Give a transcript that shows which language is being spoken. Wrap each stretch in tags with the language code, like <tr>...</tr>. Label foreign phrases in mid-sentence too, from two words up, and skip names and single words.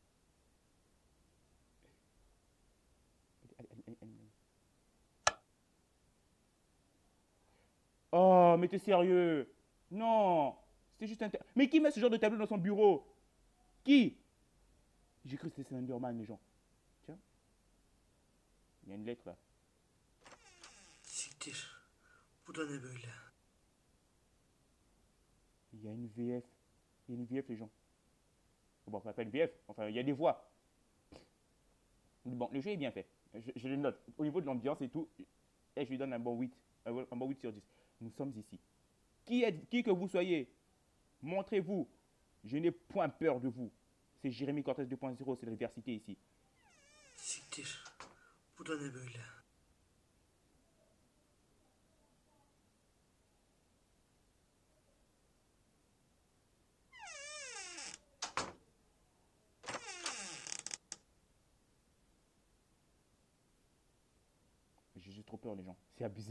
<fr>Oh, mais t'es sérieux? Non. C'était juste un. Mais qui met ce genre de tableau dans son bureau? Qui? J'ai cru que c'était Slenderman, les gens. Tiens, il y a une lettre là.</fr> <tr>Siktir. Bu da ne böyle?</tr> <fr>Il y a une VF. Il y a une VF, les gens. Bon, enfin, pas une VF. Enfin, il y a des voix. Bon, le jeu est bien fait. Je le note. Au niveau de l'ambiance et tout, et je lui donne un bon 8. Un bon 8 sur 10. Nous sommes ici. Qui que vous soyez, montrez-vous. Je n'ai point peur de vous. C'est Jérémy Cortez 2.0, c'est l'adversité ici.</fr> <tr>Siktir. Bu da ne böyle?</tr> <fr>J'ai trop peur, les gens. C'est abusé.</fr>